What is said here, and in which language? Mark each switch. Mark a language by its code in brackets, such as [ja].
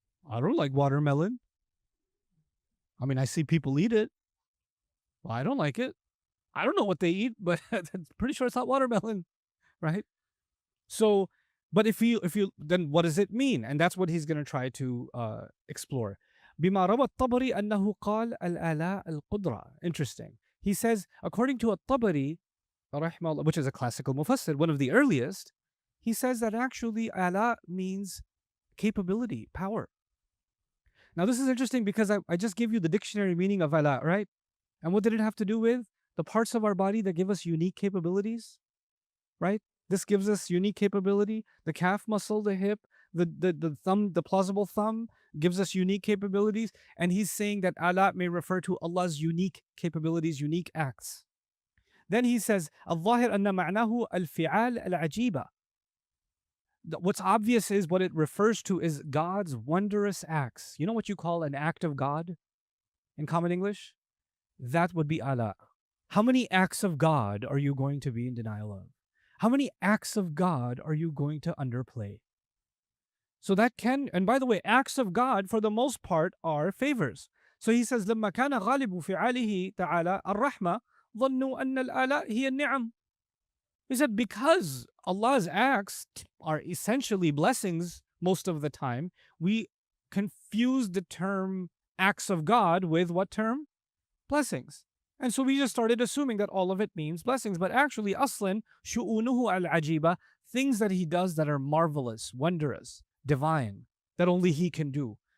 [en] I don't like watermelon. I mean, I see people eat it. Well, I don't like it. I don't know what they eat, but I'm pretty sure it's not watermelon, right? So, but if you, then what does it mean? And that's what he's going to try to explore. [ar] بما روى الطبري أنه قال الآلاء القدرة. [en] Interesting. He says, according to الطبري, which is a classical mufassir, one of the earliest, he says that actually ala means capability, power. Now this is interesting because I just gave you the dictionary meaning of ala, right? And what did it have to do with? The parts of our body that give us unique capabilities, right? This gives us unique capability. The calf muscle, the hip, the thumb, the plausible thumb gives us unique capabilities. And he's saying that ala may refer to Allah's unique capabilities, unique acts. Then he says, [ar] الظاهر أن معناه الفعال العجيبة. [en] What's obvious is what it refers to is God's wondrous acts. You know what you call an act of God in common English? That would be Allah. How many acts of God are you going to be in denial of? How many acts of God are you going to underplay? So that can, and by the way, acts of God for the most part are favors. So he says, [ar] لما كان غالب فعاله تعالى الرحمة ظنوا أن الآلاء هي النعم. [en] He said, because Allah's acts are essentially blessings most of the time, we confuse the term acts of God with what term? Blessings. And so we just started assuming that all of it means blessings. But actually, aslan, [ar] shu'unuhu al-ajiba, [en] things that He does that are marvelous, wondrous, divine, that only He can do.